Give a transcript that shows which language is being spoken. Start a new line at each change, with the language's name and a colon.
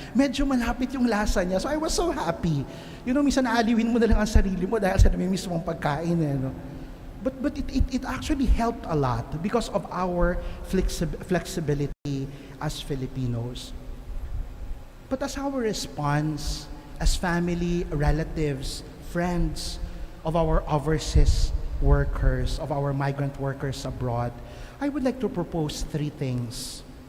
Filipino: Medyo malapit yung lasa niya.
English: So I was so happy.
Filipino: Minsan naaliwin mo na lang ang sarili mo dahil sa namimiss mong pagkain. No?
English: But it actually helped a lot because of our flexibility as Filipinos. But as our response, as family, relatives, friends of our overseas workers, of our migrant workers abroad, I would like to propose 3 things.